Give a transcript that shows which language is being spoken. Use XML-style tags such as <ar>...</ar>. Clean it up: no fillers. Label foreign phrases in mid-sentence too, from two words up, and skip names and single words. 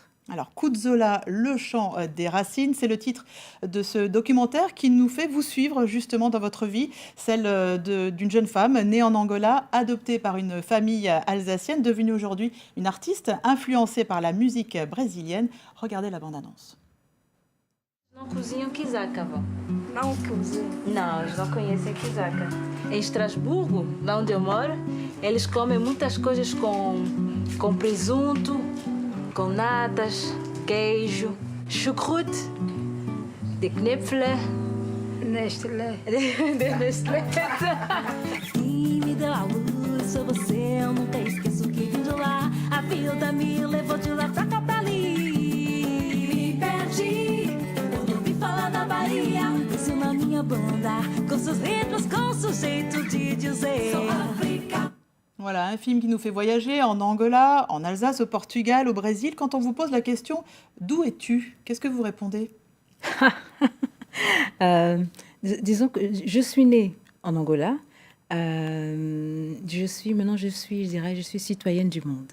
<fr>Alors, Kuzola, le chant des racines, c'est le titre de ce documentaire qui nous fait vous suivre justement dans votre vie, celle d'une jeune femme née en Angola, adoptée par une famille alsacienne, devenue aujourd'hui une artiste influencée par la musique brésilienne. Regardez la bande-annonce.</fr> <pt>Não cozinham quizaca, avó? Não cozinho. Não, eles não conhecem quizaca. Em Estrasburgo, lá onde eu moro, eles comem muitas coisas com presunto, com natas, queijo, chucrute, de knipfle, Nestlé. de Nestlé. Quem me deu a luz foi você, eu nunca esqueço que vim de lá. A vida me levou de lá pra cá pra ali. Me perdi quando ouvi falar da Bahia. Desceu na minha banda, com seus ritmos, com seu jeito de dizer. Sou África.</pt> <fr>Voilà, un film qui nous fait voyager en Angola, en Alsace, au Portugal, au Brésil. Quand on vous pose la question « D'où es-tu » qu'est-ce que vous répondez? Disons que je suis née en Angola. Je suis citoyenne du monde.</fr>